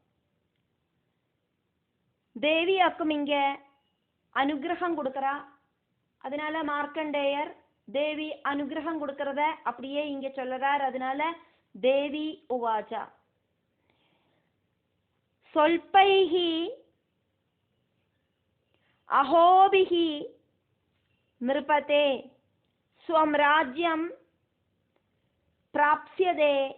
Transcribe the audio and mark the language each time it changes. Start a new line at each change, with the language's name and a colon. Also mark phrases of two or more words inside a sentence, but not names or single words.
Tamil: தேவி அக்கும் இங்க அனுகிரகம் கொடுக்கறா, அதனால மார்க்கண்டேயர் தேவி அனுகிரகம் கொடுக்கறத அப்படியே இங்க சொல்லுறார்.
Sanskrit: அதனால देवी उवाच स्वल्पैः अहोभिः नृपते स्वं राज्यं प्राप्स्यते